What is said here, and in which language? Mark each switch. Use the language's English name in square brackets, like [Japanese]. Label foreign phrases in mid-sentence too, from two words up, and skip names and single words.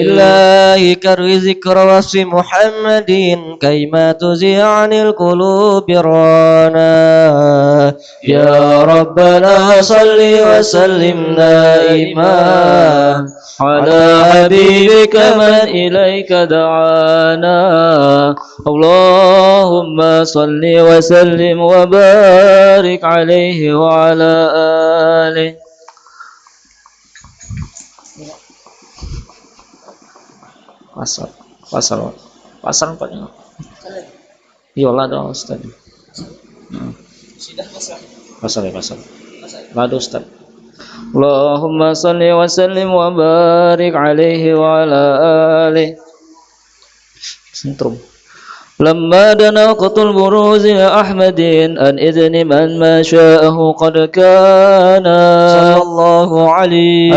[Arabic] بالله كر ذكر وصف محمد كيما تزيع عن القلوب رانا يا ربنا صل وسلم دائما على حبيبك من إليك دعانا اللهم صل وسلم وبارك عليه وعلى آله [Indonesian] pasal Pak. Iyalah dong Ustaz. Pasal. Lado Ustaz. [Arabic] اللهم صل وسلم وبارك عليه وعلى آله. Sentrum. لما دنا وقت البروز لأحمد أن إذن من ما شاءه قد كان صلى الله عليه